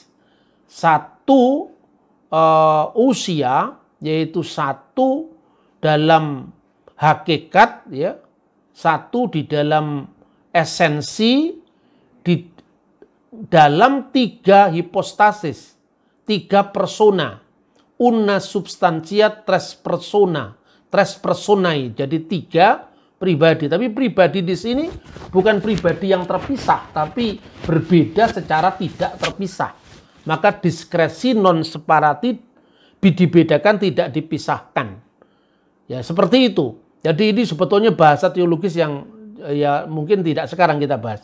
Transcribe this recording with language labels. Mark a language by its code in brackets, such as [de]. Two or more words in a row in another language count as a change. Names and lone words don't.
[id] Satu usia, yaitu satu dalam hakikat, ya, satu di dalam esensi, di dalam tiga hipostasis, tiga persona, [la] una substantia tres persona, tres personae, [id] jadi tiga pribadi. Tapi pribadi di sini bukan pribadi yang terpisah, tapi berbeda secara tidak terpisah. Maka diskresi non separatif dibedakan, tidak dipisahkan. Ya, seperti itu. Jadi ini sebetulnya bahasa teologis yang ya mungkin tidak sekarang kita bahas.